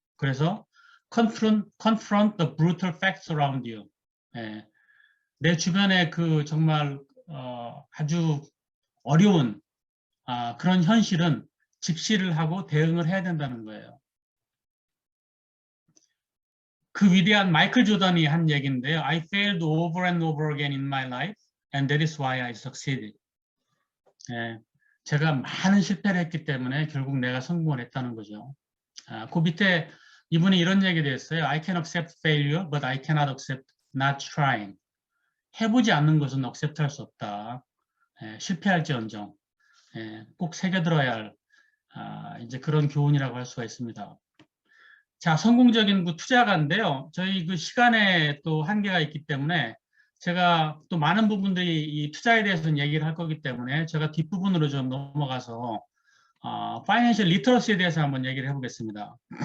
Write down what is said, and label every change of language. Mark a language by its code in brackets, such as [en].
[en] 그래서 confront the brutal facts around you. [ko] 내 주변에 그 정말 아주 어려운 그런 현실은 직시를 하고 대응을 해야 된다는 거예요. 그 위대한 마이클 조던이 한 얘기인데요. [en] I failed over and over again in my life, and that is why I succeeded. [ko] 제가 많은 실패를 했기 때문에 결국 내가 성공을 했다는 거죠. 그 밑에 이분이 이런 얘기를 했어요. [en] I can accept failure, but I cannot accept not trying. [ko] 해보지 않는 것은 accept할 수 없다. 실패할지언정 꼭 새겨들어야 할 이제 그런 교훈이라고 할 수가 있습니다. 자, 성공적인 그 투자가인데요. 저희 그 시간에 또 한계가 있기 때문에 제가 또 많은 부분들이 이 투자에 대해서는 얘기를 할 거기 때문에 제가 뒷부분으로 좀 넘어가서 파이낸셜 리터러시에 대해서 한번 얘기를 해보겠습니다.